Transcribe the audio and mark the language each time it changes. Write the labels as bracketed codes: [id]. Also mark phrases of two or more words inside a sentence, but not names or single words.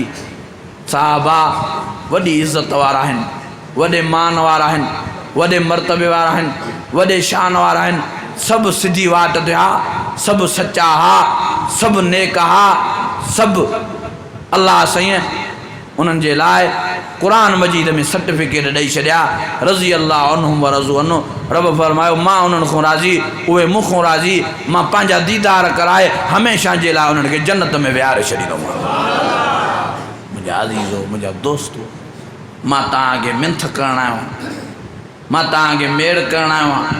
[sd] साहबा वॾी इज़त वारा आहिनि, वॾे मान वारा आहिनि, वॾे मर्तबे वारा आहिनि, वॾे शान वारा आहिनि। सभु सिधी वाट ते हा, सभु सचा हा, सभु नेक हा, सभु अल्लाह साईं उन्हनि जे लाइ कुरान मजीद में सर्टिफिकेट ॾेई छॾिया। [ar] رضي الله عنهم ورضوا عنه. [sd] रब फरमायो मां उन्हनि खां राज़ी, उहे मूंखां राज़ी। मां पंहिंजा दीदार कराए हमेशह जे लाइ उन्हनि खे जन्नत में विहारे छॾींदुमि। मुंहिंजा अज़ीज़ो, मुंहिंजा दोस्तो, मां तव्हांखे मिंथ करणु आयो आहियां, मां तव्हांखे मेड़ करणु आयो आहियां।